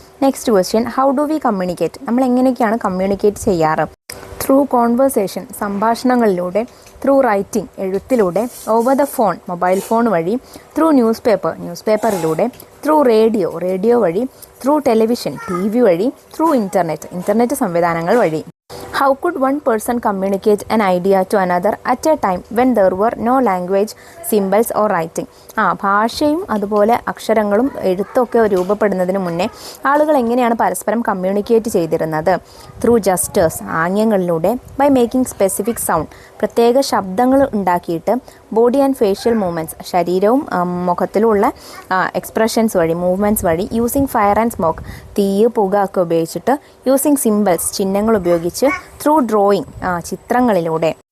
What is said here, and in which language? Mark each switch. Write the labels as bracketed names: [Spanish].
[English] Next question, how do we communicate? [Malayalam] നമ്മൾ എങ്ങനെയൊക്കെയാണ് communicate ചെയ്യാറ്? [English] through conversation, [Malayalam] സംഭാഷണങ്ങളിലൂടെ. [English] through writing, [Malayalam] എഴുത്തിലൂടെ. [English] over the phone, [Malayalam] mobile phone വഴി. [English] Through ന്യൂസ്പേപ്പറിലൂടെ. Through radio വഴി. Through television, TV വഴി. Through internet [Malayalam] സംവിധാനങ്ങൾ വഴി. [English] How could one person communicate an idea to another at a time when there were no language, symbols or writing? [Malayalam] ഭാഷയും അതുപോലെ അക്ഷരങ്ങളും എഴുത്തൊക്കെ രൂപപ്പെടുന്നതിന് മുന്നേ ആളുകൾ എങ്ങനെയാണ് പരസ്പരം കമ്മ്യൂണിക്കേറ്റ് ചെയ്തിരുന്നത്? [English] through gestures, ആംഗ്യങ്ങളിലൂടെ, by making specific sound, [Malayalam] പ്രത്യേക ശബ്ദങ്ങൾ ഉണ്ടാക്കിയിട്ട്, [English] body and facial movements, [Malayalam] ശരീരവും മുഖത്തിലുള്ള എക്സ്പ്രഷൻസ് വഴി, [English] movements വഴി, using fire and smoke, [Malayalam] തീയ് പുക ഒക്കെ ഉപയോഗിച്ചിട്ട്, [English] using symbols, [Malayalam] ചിഹ്നങ്ങൾ ഉപയോഗിച്ച്, [English] Through drawing, ചിത്രങ്ങളിലൂടെ.